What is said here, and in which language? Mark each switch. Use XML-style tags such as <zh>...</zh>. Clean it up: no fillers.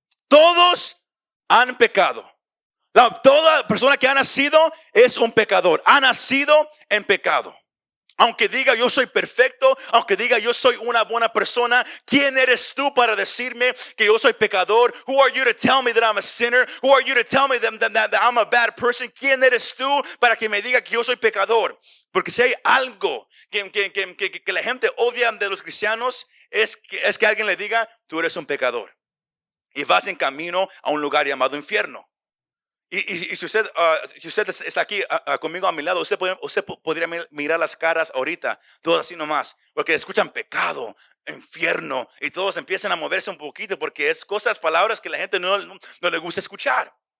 <es>Todos han pecado. Toda persona que ha nacido es un pecador. Ha nacido en pecado. Aunque diga yo soy perfecto, aunque diga yo soy una buena persona, ¿quién eres tú para decirme que yo soy pecador?</es> <en>Who are you to tell me that I'm a sinner? Who are you to tell me that I'm a bad person?</en> <es>¿Quién eres tú para que me diga que yo soy pecador? Porque si hay algo que la gente odia de los cristianos, es que alguien le diga, tú eres un pecador. Y vas en camino a un lugar llamado infierno. Y si usted está aquí conmigo a mi lado, usted podría mirar las caras ahorita, todos así nomás, porque escuchan pecado, infierno, y todos empiezan a moverse un poquito, porque es palabras que la gente no le gusta escuchar.</es>